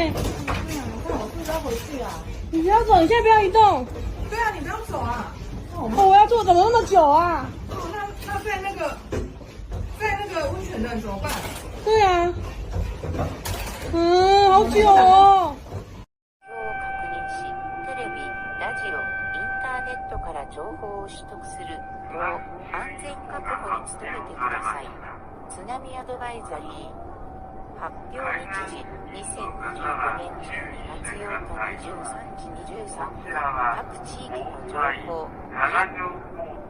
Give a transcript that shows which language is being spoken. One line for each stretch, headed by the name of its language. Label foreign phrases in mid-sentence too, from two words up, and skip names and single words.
Chinese: 我是不是要回去啊？你不要走，你现在不要移动。对啊，你不用走啊。哦，我要坐，怎么那么久啊？那在那个温泉的人怎么办？对啊，好久哦。
Japanese: ネットから情報を取得すると安全確保に努めてください。津波アドバイザリー発表日時2025年12月8日23時23分各地域の情報